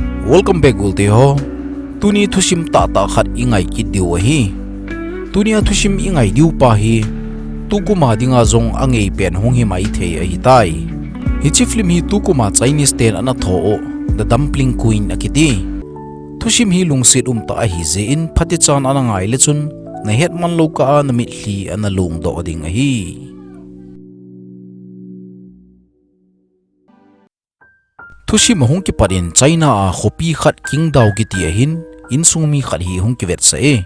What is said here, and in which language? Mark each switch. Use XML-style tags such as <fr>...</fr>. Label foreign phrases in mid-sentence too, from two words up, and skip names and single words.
<en>Welcome back</en> <ctd>ulte ho. Tuni thusim ta khat ingai ki diu hi. Tunia thusim ingai diu pa hi. Tukuma dinga zong angei pen hong hi mai the hi tai. Hi chiflim hi tukuma Chinese ten ana tho the</ctd> <en>dumpling queen</en> <ctd>akiti. Thusim hi lungsit ta hi ze in phatichan ana ngai le chun na het man lo ka na mi hli ana lung do ding hi. Thusim hong ki parin China a khopi khat king daw ki ti hin insumi khat hi hong ki vet sa e.</ctd>